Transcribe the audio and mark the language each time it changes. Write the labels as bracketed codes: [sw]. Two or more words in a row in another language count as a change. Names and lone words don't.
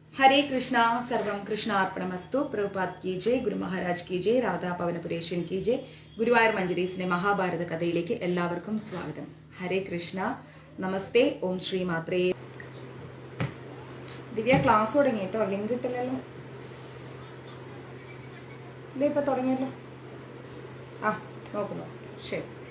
[sa] हरे कृष्णा सर्वं कृष्णार्पणमस्तु [hi] प्रभुपाद की जय गुरु महाराज की जय राधा പവനപുരേഷൻ की जय [ml] ഗുരുവായൂർ മഞ്ജരീസിന്റെ മഹാഭാരത കഥയിലേക്ക് എല്ലാവർക്കും സ്വാഗതം. ഹരേ കൃഷ്ണ, നമസ്തേ, ഓം ശ്രീ മാത്രേ. ദിവ്യ ക്ലാസ് തുടങ്ങി കേട്ടോ, ലിങ്ക് ഇട്ടില്ലല്ലോ. ഇതിപ്പോ തുടങ്ങിയല്ലോ. ആ നോക്കുന്നു, ശരി.